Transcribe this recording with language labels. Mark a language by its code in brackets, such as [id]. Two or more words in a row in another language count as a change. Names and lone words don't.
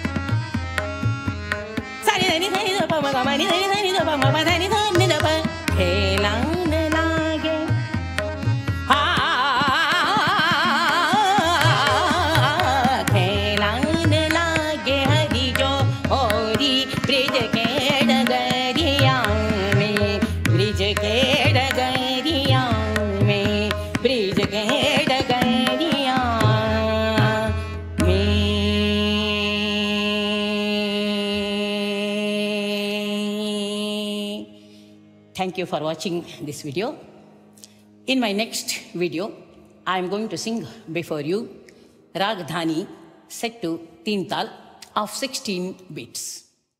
[hi] सा रे ध नि ध प म ग म नि ध प म प ध नि ध प खेलन लागे ह खेलन लागे हरि जो होरी ब्रिज के डगरिया में ब्रिज के डगरिया में ब्रिज के डगरिया में [en] Thank you for watching this video. In my next video, I am going to sing before you Rag Dhani set to Teen Tal of 16 beats.